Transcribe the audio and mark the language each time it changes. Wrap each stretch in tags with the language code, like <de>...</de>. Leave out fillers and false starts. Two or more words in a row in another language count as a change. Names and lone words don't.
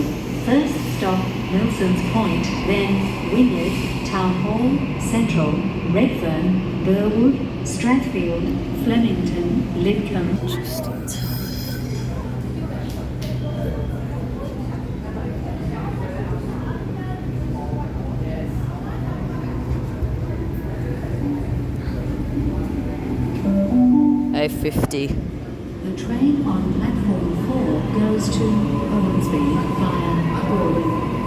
<en>First stop Milsons Point, then Wynyard, Town Hall, Central, Redfern, Burwood, Strathfield, Flemington, Lidcombe. Just in time. A50. The train on platform 4 goes to Hornsby via Gordon.</en>